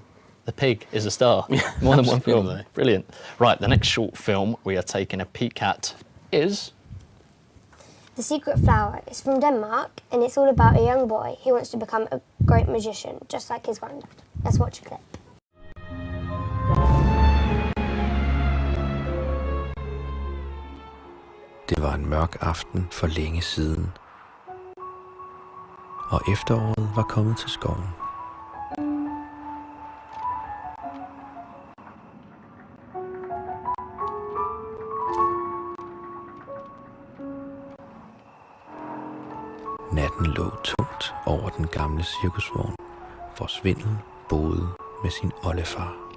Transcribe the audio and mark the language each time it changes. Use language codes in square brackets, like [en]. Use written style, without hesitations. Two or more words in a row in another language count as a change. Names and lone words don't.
[en] The pig is a star. More than one film. Absolutely. Brilliant. Right, the next short film we are taking a peek at is. The Secret Flower is from Denmark, and it's all about a young boy who wants to become a great magician, just like his granddad. Let's watch a clip. [da] Det var en mørk aften for længe siden, og efteråret var kommet til skoven. Natten lå tungt over den gamle cirkusvogn, hvor Svindel boede med sin oldefar.